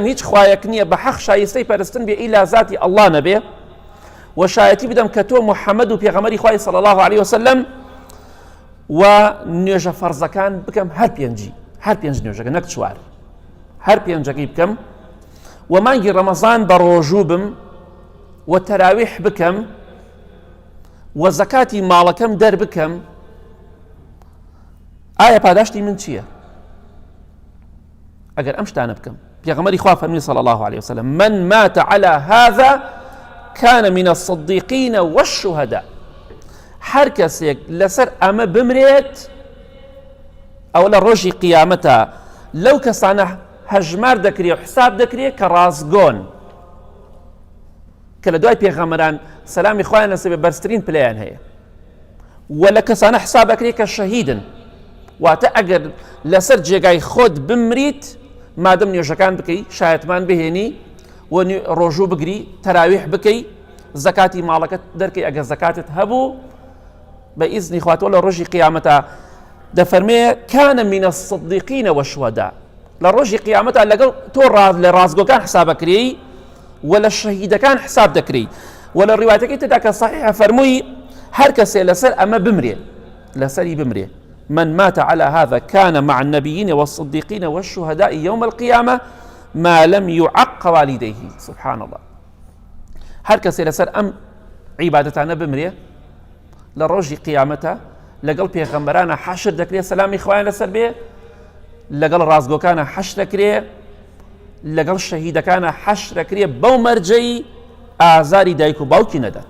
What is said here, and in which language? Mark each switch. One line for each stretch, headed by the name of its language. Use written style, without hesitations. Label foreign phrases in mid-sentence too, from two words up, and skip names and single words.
Central Kurdish: هیچ خوایەک نییە بە حەق شایستەی پەرستن بێ ئیلا زاتی ئەڵڵا نەبێ، و شایەتی بدەم کە تۆ محەممەد و پێغەمبەری خوای
Arabic: صلی الله عليه وسلم،
Central Kurdish: و نوێژە فەرزەکان بکەم هەر پێنج نوێژەکە، نەک چوار، هەر پێنجەکەی بکەم، و مانگی ڕەمەزان بە ڕۆژوو بم، و تەراویح بکەم، و زەکاتی ماڵەکەم دەربکەم، ئایا پاداشتی من چییە؟ ئەگەر ئەم شتانە بکەم، پێغەمبەری خوا فەرمی
Arabic: صلی الله عليه وسلم: من مات على هذا كان من الصديقين والشهداء.
Central Kurdish: هەر کەسێک لەسەر ئەمە بمرێت ئەو لە ڕۆژی قیامەتە لەو کەسانە هەژمار دەکرێ و حساب دەکرێت کە ڕازگۆن، کە لە دوای پێغەمبەران سەلامی خوایان لەسەر بێ بەرزترین پلەیان هەیە، و لە کەسانە حساب دەکرێت کە شەهیدن. واتە ئەگەر لەسەر جێگای خۆت بمریت، مادەم نوێژەکان بکەی، شایەتمان بهێنی، و ڕۆژوو بگری، تەراویح بکەی، زەکاتی ماڵەکەت دەرکەی ئەگەر زەکاتت هەبوو، بە ئیزنی خوا تۆ لە ڕۆژی قیامەتە دەفەرمێ
Arabic: كان من الصديقين والشهداء،
Central Kurdish: لە ڕۆژی قیامەتە لەگەڵ تۆ لە ڕازگۆکان حسابەکرێی و لە شەهیدەکان حساب دەکرێی. و لە ڕیواتەکەی تدا کە صحیحە فەرمووی هەر کەسێ لەسەر ئەمە بمرێ، لەسەری بمرێ،
Arabic: من مات على هذا كان مع النبيين والصديقين والشهداء يوم القيامة ما لم يعق والديه. سبحان الله.
Central Kurdish: هەر کەسێ لەسەر ئەم عیبادەتانە بمرێ لە ڕۆژی قیامەتە لەگەڵ پێغەمبەرانە حەشر دەکرێت، سەلامی خوایان لەسەر بێ، لەگەڵ ڕازگۆکانە حەشر دەکرێ، لەگەڵ شەهیدەکانە حەشر دەکرێ، بەو مەرجەی ئازاری دایک و باوکی نەدات.